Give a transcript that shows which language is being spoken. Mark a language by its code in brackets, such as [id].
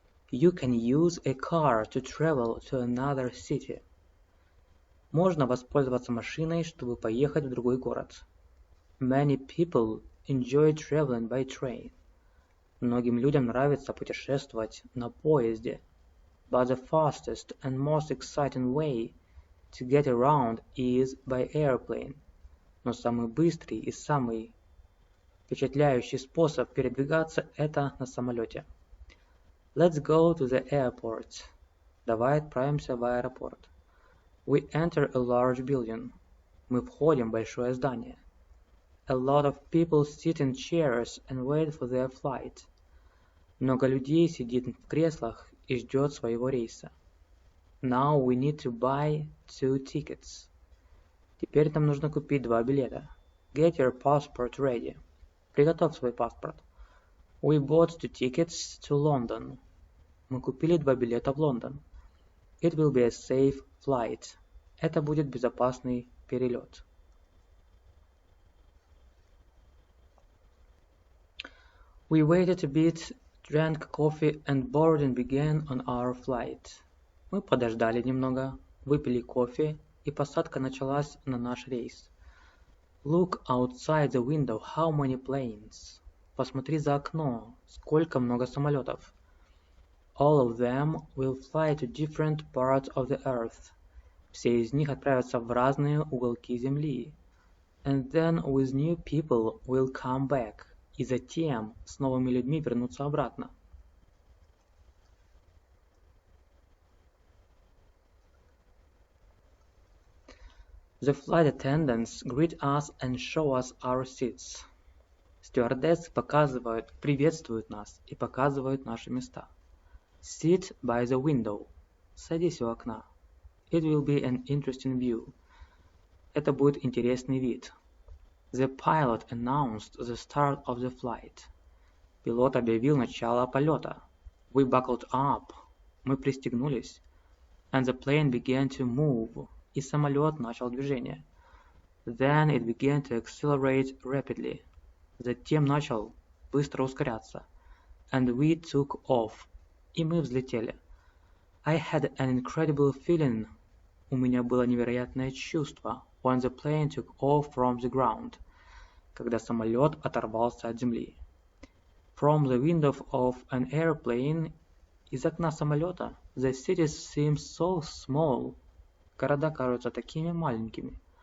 [en] You can use a car to travel to another city. [ru] Можно воспользоваться машиной, чтобы поехать в другой город. [en] Many people enjoy traveling by train. [ru] Многим людям нравится путешествовать на поезде. [en] But the fastest and most exciting way to get around is by airplane. [ru] Но самый быстрый и самый впечатляющий способ передвигаться – это на самолете. [en] Let's go to the airport. [ru] Давай отправимся в аэропорт. [en] We enter a large building. [ru] Мы входим в большое здание. [en] A lot of people sit in chairs and wait for their flight. [ru] Много людей сидит в креслах и ждет своего рейса. [en] Now we need to buy 2 tickets. [ru] Теперь нам нужно купить 2 билета. [en] Get your passport ready. [ru] Приготовь свой паспорт. [en] We bought 2 tickets to London. [ru] Мы купили 2 билета в Лондон. [en] It will be a safe flight. [ru] Это будет безопасный перелет. [en] We waited a bit, drank coffee and boarding began on our flight. [ru] Мы подождали немного, выпили кофе, и посадка началась на наш рейс. [en] Look outside the window, how many planes. [ru] Посмотри за окно, сколько много самолетов. [en] All of them will fly to different parts of the earth. [ru] Все из них отправятся в разные уголки Земли. [en] And then with new people will come back. [ru] И затем с новыми людьми вернутся обратно. [en] The flight attendants greet us and show us our seats. [ru] Стюардессы приветствуют нас и показывают наши места. [en] Sit by the window. [ru] Садись у окна. [en] It will be an interesting view. [ru] Это будет интересный вид. [en] The pilot announced the start of the flight. [ru] Пилот объявил начало полета. [en] We buckled up. [ru] Мы пристегнулись. [en] And the plane began to move. [ru] И самолет начал движение. [en] Then it began to accelerate rapidly. [ru] Затем начал быстро ускоряться. [en] And we took off. [ru] И мы взлетели. [en] I had an incredible feeling. [ru] У меня было невероятное чувство. [en] When the plane took off from the ground. [ru] Когда самолет оторвался от земли. [en] From the window of an airplane. [ru] Из окна самолета. [en] The cities seem so small. [ru] Города кажутся такими маленькими.